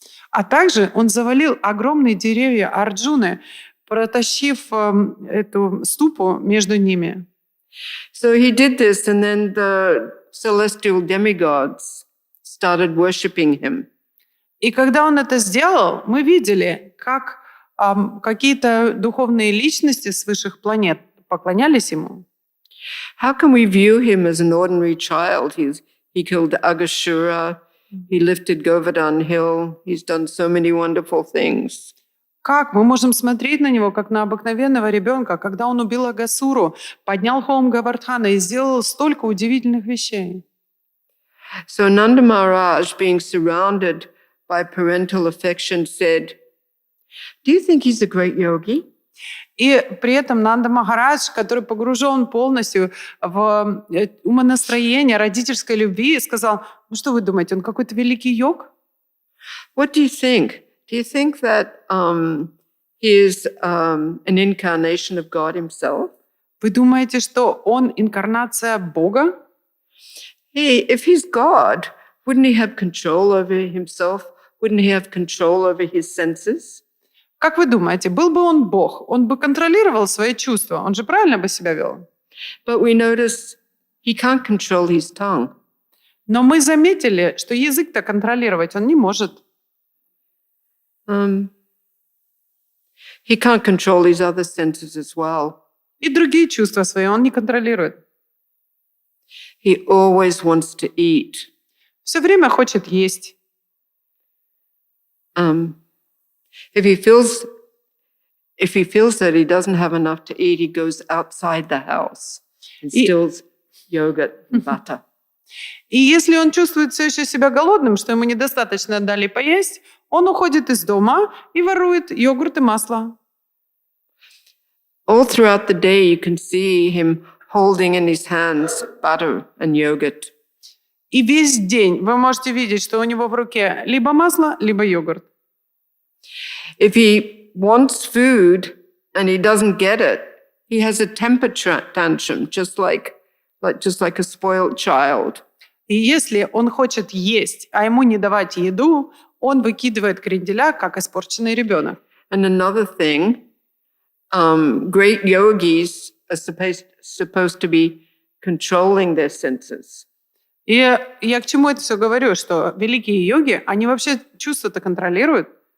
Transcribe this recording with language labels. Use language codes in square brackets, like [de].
[ru] А также он завалил огромные деревья Арджуны, протащив эту ступу между ними. [en] So he did this, and then the celestial demigods started worshipping him. [ru] И когда он это сделал, мы видели, как какие-то духовные личности с высших планет поклонялись ему. [en] How can we view him as an ordinary child? He killed Agashura, he lifted Govardhan Hill, he's done so many wonderful things. [ru] Как мы можем смотреть на него, как на обыкновенного ребенка, когда он убил Агасуру, поднял холм Гавардхана и сделал столько удивительных вещей? [en] So Nanda Maharaj, being surrounded by parental affection, said, "Do you think he's a great yogi?" [ru] И при этом Нанда Махарадж, который погружен полностью в умонастроение родительской любви, сказал: ну что вы думаете, он какой-то великий йог? [en] What do you think? Do you think that he is an incarnation of God himself? [ru] Вы думаете, что он инкарнация Бога? [en] Hey, if he's God, wouldn't he have control over himself? Wouldn't he have control over his senses? [ru] Как вы думаете, был бы он Бог, он бы контролировал свои чувства, он же правильно бы себя вел? [en] But we notice he can't control his tongue. [ru] Но мы заметили, что язык-то контролировать он не может. [en] He can't control his other senses as well. [ru] И другие чувства свои он не контролирует. [en] He always wants to eat. [ru] Все время хочет есть. [en] If he feels that he doesn't have enough to eat, he goes outside the house and steals yogurt and butter. [ru] И если он чувствует все еще себя голодным, что ему недостаточно дали поесть, он уходит из дома и ворует йогурт и масло. [en] All throughout the day, you can see him holding in his hands butter and yogurt. [ru] И весь день вы можете видеть, что у него в руке либо масло, либо йогурт. [en] If he wants food and he doesn't get it, he has a temper tantrum, just like a spoiled child. [ru] И если он хочет есть, а ему не давать еду, он выкидывает кренделя, как испорченный ребенок. [en] And another thing, great yogis are supposed to be controlling their senses. [ru] И я к чему это все говорю, что великие йоги, они вообще чувства-то контролируют.